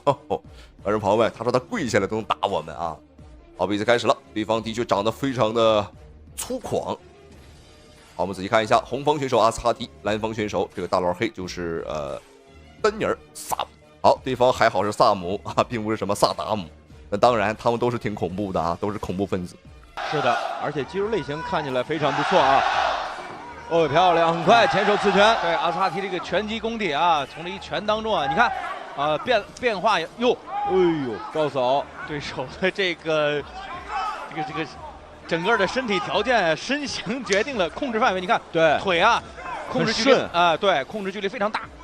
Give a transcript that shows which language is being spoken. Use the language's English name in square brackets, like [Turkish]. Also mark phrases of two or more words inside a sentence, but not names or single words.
[Chinese] 觀眾朋友們，他說他跪下來都能打我們啊！好，比賽開始了，對方的確長得非常的粗獷。好，我們仔細看一下，紅方選手阿斯哈提，藍方選手這個大老黑就是丹尼爾·薩姆。好，對方還好是薩姆啊，並不是什麼薩達姆。那當然，他們都是挺恐怖的啊，都是恐怖分子。是的，而且肌肉類型看起來非常不錯啊。哦，漂亮，很快前手刺拳。對，阿斯哈提這個拳擊功底啊，從這一拳當中啊，你看，變化喲，哎呦，高掃對手的這個整個的身體條件、身形決定了控制範圍。你看，對，腿啊，控制距離啊，對，控制距離非常大。